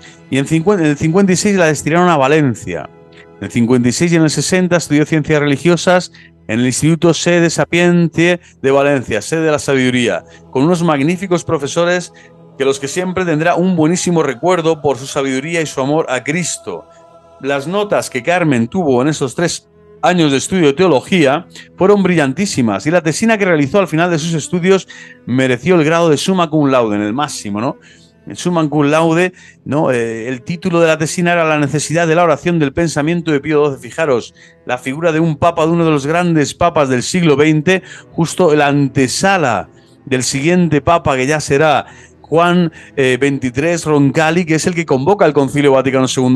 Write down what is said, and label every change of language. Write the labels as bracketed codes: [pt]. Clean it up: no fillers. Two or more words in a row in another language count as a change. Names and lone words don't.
[es] Y en el 56 la destinaron a Valencia. En el 56 y en el 60 estudió Ciencias Religiosas en el Instituto Sede Sapientie de Valencia, sede de la sabiduría, con unos magníficos profesores que los que siempre tendrá un buenísimo recuerdo por su sabiduría y su amor a Cristo. Las notas que Carmen tuvo en esos 3 años de estudio de teología fueron brillantísimas y la tesina que realizó al final de sus estudios mereció el grado de [la] summa cum laude, [es] en el máximo, ¿no? El [la] summa cum laude, [es] ¿no? El título de la tesina era La necesidad de la oración del pensamiento de Pío XII. Fijaros, la figura de un papa, de uno de los grandes papas del siglo XX, justo la antesala del siguiente papa que ya será Juan XXIII Roncalli, que es el que convoca al Concilio Vaticano II.